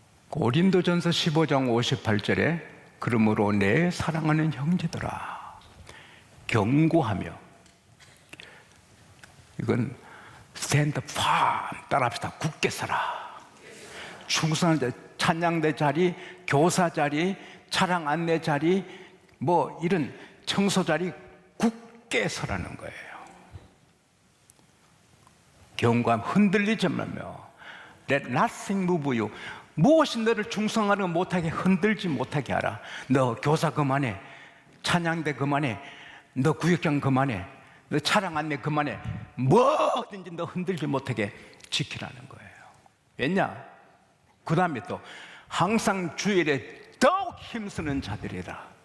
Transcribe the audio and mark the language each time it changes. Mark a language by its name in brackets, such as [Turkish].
[Korean] 고린도전서 15장 58절에 그러므로 내 사랑하는 형제들아 경고하며, 이건 스탠드 팜 따라합시다. 굳게 서라. 충성한 찬양대 자리, 교사 자리, 차량 안내 자리, 뭐 이런 청소 자리 굳게 서라는 거예요. 경고함, 흔들리지 말며 [English] Let nothing move you. [Korean] 무엇이 너를 충성하는 못하게, 흔들지 못하게 하라. 너 교사 그만해, 찬양대 그만해, 너 구역장 그만해, 너 차량 안내 그만해. 뭐든지 너 흔들지 못하게 지키라는 거예요. 왜냐? 그 다음에 또 항상 주일에 더욱 힘쓰는 자들이라.